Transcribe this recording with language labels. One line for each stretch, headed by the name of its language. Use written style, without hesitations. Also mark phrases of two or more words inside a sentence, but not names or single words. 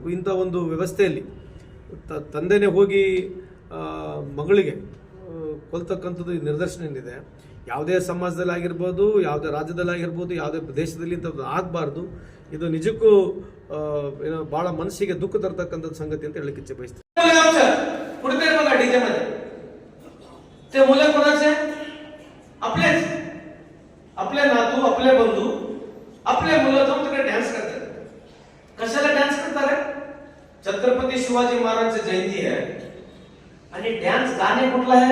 Kannada: ಇಂಥ ಒಂದು ವ್ಯವಸ್ಥೆಯಲ್ಲಿ ತಂದೆನೇ ಹೋಗಿ ಮಗಳಿಗೆ ಕೊಲ್ತಕ್ಕಂಥದ್ದು ಈ ನಿದರ್ಶನ ಏನಿದೆ, ಯಾವುದೇ ಸಮಾಜದಲ್ಲಿ ಆಗಿರ್ಬೋದು, ಯಾವುದೇ ರಾಜ್ಯದಲ್ಲಿ ಆಗಿರ್ಬೋದು, ಯಾವುದೇ ದೇಶದಲ್ಲಿ ಇಂಥದ್ದು ಆಗಬಾರ್ದು. ಇದು ನಿಜಕ್ಕೂ ಏನೋ ಭಾಳ ಮನಸ್ಸಿಗೆ ದುಃಖ ತರ್ತಕ್ಕಂಥದ್ದು ಸಂಗತಿ ಅಂತ ಹೇಳಲಿಕ್ಕೆ ಇಚ್ಛೆ ಬಯಸ್ತೀನಿ.
Marathi: ते मुलं कोणाचे? आपलेच, आपले नातू, आपले बंधू, आपले मुलं जाऊन तिकडे डान्स करतात. कशाला डान्स करतात? छत्रपती शिवाजी महाराजांची जयंती आहे आणि डान्स गाणे कुठला आहे?